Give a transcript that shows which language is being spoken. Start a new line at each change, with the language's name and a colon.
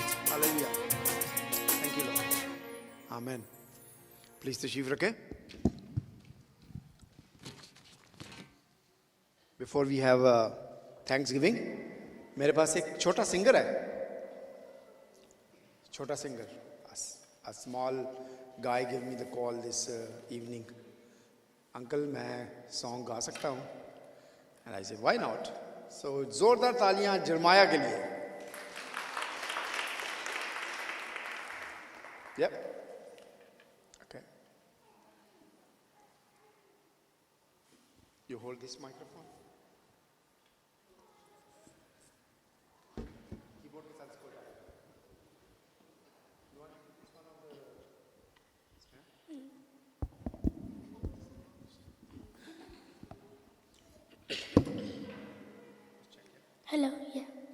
Hindi: Hallelujah.
English: Thank you Lord.
Hindi: आमीन। Please तशरीफ रखें।
English: before we have thanksgiving,
Hindi: मेरे पास एक छोटा सिंगर है, छोटा singer
English: a small guy gave me the call this evening.
Hindi: Uncle, मैं song गा सकता हूँ?
English: And I said, why not?
Hindi: So जोरदार तालियां जरमाया के लिए.
English: Yep. Okay. You hold this microphone.
Hindi: Keyboard के साथ इसको डालो.
English: You want to put this one on the Hello, yeah.